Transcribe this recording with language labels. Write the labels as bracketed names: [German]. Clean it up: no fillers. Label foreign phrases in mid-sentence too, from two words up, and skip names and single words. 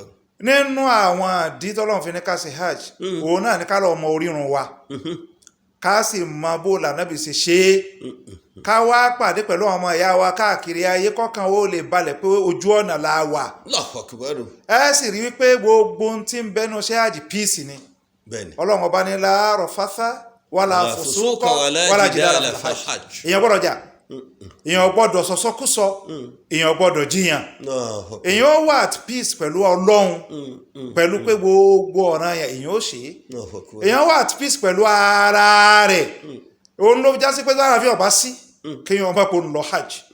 [Yoruba] nínú àwọn àdí tọ́lọ́run fi ní ká ṣe hajj òun náà ní ká lọ mọ orírun wa ká sì mọ bó l'Ànábì ṣe ṣe é ká wá pàdé pẹ̀lú ọmọ ìyá wa káàkiri ayé kọ́kàn ó lè balẹ̀ pé ojú ọ̀nà la wà. [Arabic] الله أكبر. [Yoruba] ẹ sì rí wípé gbogbo ohun tí ń bẹnu ṣe hajj píìsì ni Ọlọ́run ọba ní [Arabic] لا رفث ولا فسوق ولا جدال في الحج. [Yoruba] èèyàn gbọ́dọ̀ jà èèyàn gbọ́dọ̀ sọsọkúsọ èèyàn gbọ́dọ̀ jiyàn èèyàn wà [English] at peace [Yoruba] pẹ̀lú Ọlọ́run pẹ̀lú pé gbogbo ọ̀ràn èèyàn ó ṣe èèyàn wà [English] at peace [Yoruba] pẹ̀lú ara rẹ̀ òun ló já sí pé lára fi ọba sí kéèyàn ọba kò ń lọ hajj